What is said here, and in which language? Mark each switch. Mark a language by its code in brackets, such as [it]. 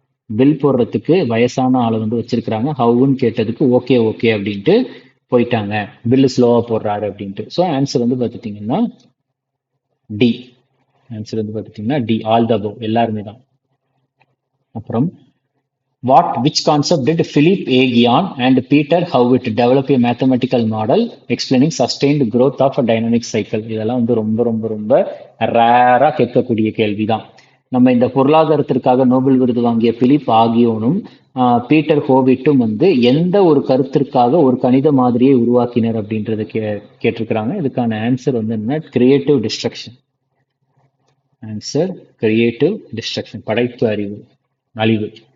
[ta] Bill போடுறதுக்கு வயசான ஆளை வந்து வச்சிருக்கிறாங்க. ஹவுன்னு கேட்டதுக்கு ஓகே ஓகே அப்படின்ட்டு போயிட்டாங்க. பில்லு ஸ்லோவா போடுறாரு அப்படின்ட்டு. ஸோ ஆன்சர் வந்து பார்த்துட்டீங்கன்னா டி. ஆன்சர் வந்து பார்த்துட்டீங்கன்னா டி, ஆல் த அபவ், எல்லாருமே தான். அப்புறம், [en] which concept did Philip A. Gion and Peter Howitt develop a mathematical model explaining sustained growth of a dynamic cycle? [ta] இதெல்லாம் வந்து ரொம்ப ரொம்ப ரொம்ப ரேரா கேட்கக்கூடிய கேள்விதான். நம்ம இந்த பொருளாதாரத்திற்காக நோபல் விருது வாங்கிய பிலிப் ஆகியோனும் பீட்டர் ஹோவிட்டும் வந்து எந்த ஒரு கருத்திற்காக ஒரு கணித மாதிரியை உருவாக்கினர் அப்படின்றத கேட்டிருக்கிறாங்க. இதுக்கான ஆன்சர் வந்து என்ன, creative destruction. Answer creative destruction, படைப்பு அழிவு.